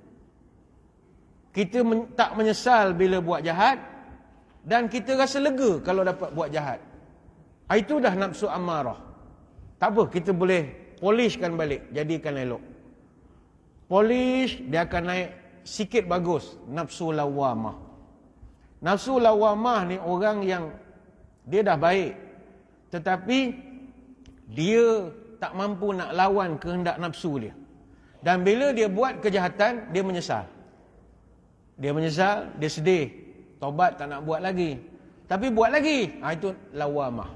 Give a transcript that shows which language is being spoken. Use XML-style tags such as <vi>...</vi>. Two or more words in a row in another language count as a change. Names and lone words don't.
<ms>Kita tak menyesal bila buat jahat, dan kita rasa lega kalau dapat buat jahat. Itu dah nafsu amarah. Tak apa, kita boleh polishkan balik, jadikan elok. Polish, dia akan naik sikit bagus. Nafsu lawamah. Nafsu lawamah ni orang yang dia dah baik, tetapi dia tak mampu nak lawan kehendak nafsu dia. Dan bila dia buat kejahatan, dia menyesal. Dia menyesal, dia sedih. Taubat tak nak buat lagi. Tapi buat lagi. Itu lawamah.</ms>